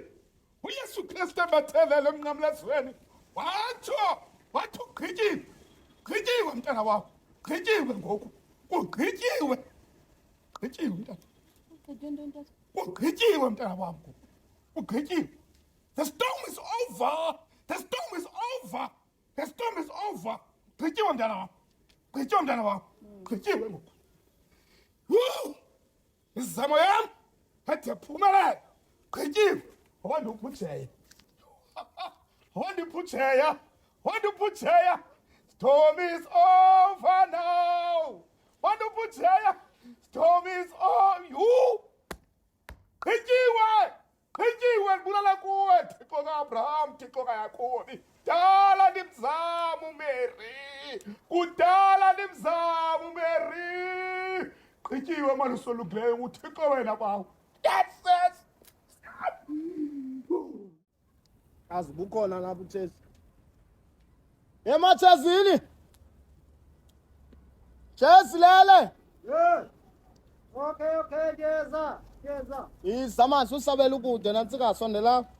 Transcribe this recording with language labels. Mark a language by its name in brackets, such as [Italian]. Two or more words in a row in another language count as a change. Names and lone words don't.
[Xhosa] uYesu Kristu ebathelele emnqamlezweni wathi ugqityiwe. Gqityiwe mntana wakho. Gqityiwe ngoku. Ugqityiwe. Gqityiwe mntana. Ugqityiwe mntana wakho. Ugqityiwe. [English] The storm is over. The storm is over. The storm is over. [Xhosa] Gqityiwe mntana wakho. Gqityiwe mntana wakho. Gqityiwe ngoku. Izizamo yam ethi yaphumelela. Gqityiwe. Wandiphutheya. [English] Storm is over now. Wandiphutheya. storm is on you. [Xhosa] Gqityiwe ndibulala kuwe Thixo kaAbraham, Thixo kaYakhobi. Kudala ndimzama uMary, kudala ndimzama uMary. Gqityiwe manje usolukileyo uThixo wena bawo. [English] That's it. [Xhosa] Azi bukhona lapha uThezi. Emathezini. Thezi lele. [Zulu] Okay, ngiyeza. Izamanje usabela ukude nansika sondela.